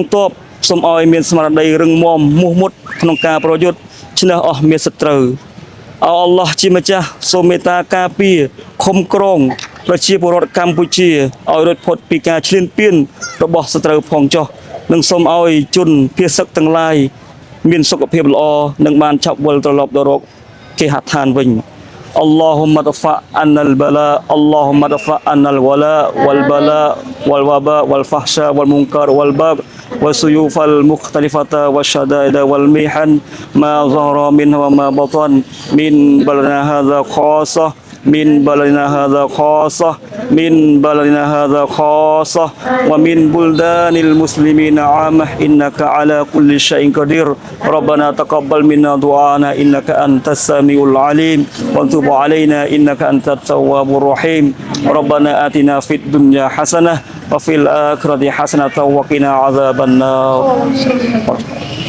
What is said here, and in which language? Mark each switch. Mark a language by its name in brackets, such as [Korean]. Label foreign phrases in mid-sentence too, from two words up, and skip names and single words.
[Khmer] ទ័ពសូមឲ្យមានស្មារតីរឹងមាំមោះមុតក្នុងការប្រយុទ្ធឈ្នះអស់មារសត្រូវអល់ឡោះជាម្ចាស់សូមមេត្តាការពារឃុំក្រងប្រជា ពលរដ្ឋកម្ពុជាឲ្យរួចផុតពីការឈ្លានពានរបស់សត្រូវផងចុះនិងសូមឲ្យជនភៀសសឹកទាំងឡាយមានសុខភាព ល្អនិងបានឆាប់វិលត្រឡប់ទៅរកគេហដ្ឋានវិញ [Arabic] اللهم ادفع عنا البلاء اللهم ادفع عنا الولاء والبلاء والوباء والفحشاء والمنكر والبغي والسيوف المختلفة والشدائد والمحن ما ظهر منها وما بطن من بلدنا هذا خاصة من بلدنا هذا خاصة من بلدنا هذا خاصة ومن بلدان المسلمين عامة إنك على كل شيء قدير ربنا تقبل منا دعانا إنك أنت السميع العليم وتب علينا إنك أنت التواب الرحيم ربنا آتنا في الدنيا حسنة وفي الآخرة حسنة وقنا عذاب النار